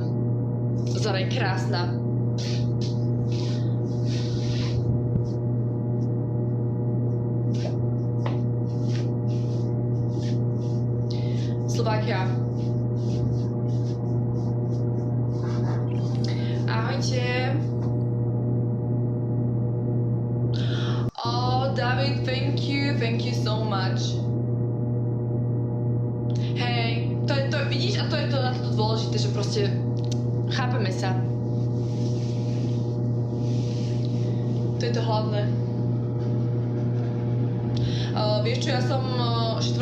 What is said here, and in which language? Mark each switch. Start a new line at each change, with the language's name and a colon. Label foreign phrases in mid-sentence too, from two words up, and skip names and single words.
Slovak: Zara je krásna. Slovakia. Ahojte.
English: David, thank you so much.
Slovak: Hej, to vidíš, a to je to na to dôležité, že proste chápeme sa. To je to hlavné. Vieš čo, ja som 4.